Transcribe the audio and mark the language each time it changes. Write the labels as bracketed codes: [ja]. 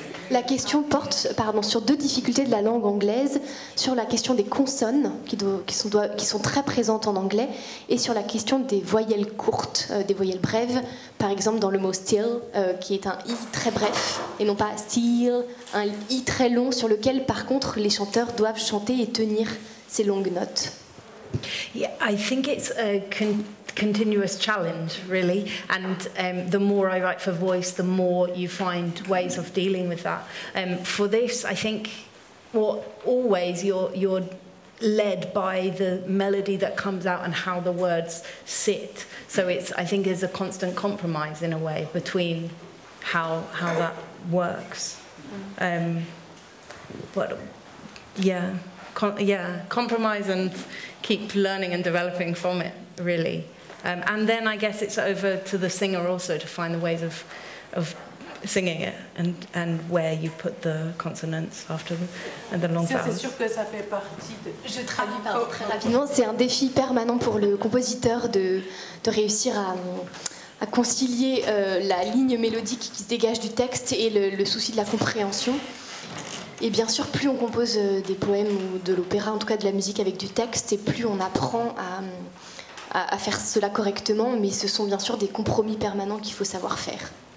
[fr] La question porte sur deux difficultés de la langue anglaise, sur la question des consonnes qui sont très présentes en anglais, et sur la question des voyelles courtes, des voyelles brèves, par exemple dans le mot still, qui est un i très bref, et non pas still, un i très long sur lequel par contre les chanteurs doivent chanter et tenir ces longues notes. [en] Yeah, I think it's a continuous challenge, really, and the more I write for voice, the more you find ways of dealing with that. For this, I think, always you're led by the melody that comes out and how the words sit. So I think there's a constant compromise in a way between how that works. But yeah, compromise and keep learning and developing from it, really. And then I guess it's over to the singer also to find the ways of singing it and where you put the consonants after the long vowels. [fr] C'est sûr que ça fait partie de... Je traduis très rapidement. C'est un défi permanent pour le compositeur de réussir à concilier la ligne mélodique qui se dégage du texte et le souci de la compréhension. Et bien sûr, plus on compose des poèmes ou de l'opéra, en tout cas de la musique avec du texte, et plus on apprend à faire cela correctement, mais ce sont bien sûr des compromis permanents qu'il faut savoir faire.